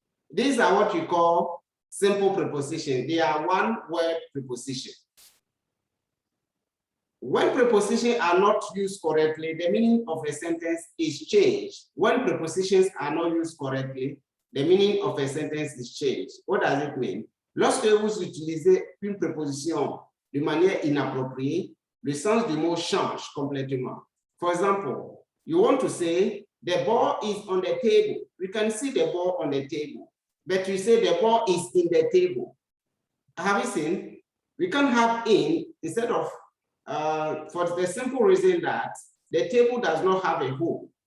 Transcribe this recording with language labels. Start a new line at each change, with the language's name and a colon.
English: These are what we call simple prepositions. They are one-word prepositions. When prepositions are not used correctly, the meaning of a sentence is changed. When prepositions are not used correctly, the meaning of a sentence is changed. What does it mean?
French: Lorsque vous utilisez une préposition de manière inappropriée, le sens du mot change complètement.
English: For example, you want to say, the ball is on the table. We can see the ball on the table. But you say the ball is in the table. Have you seen? We can have in instead of, for the simple reason that the table does not have a hole.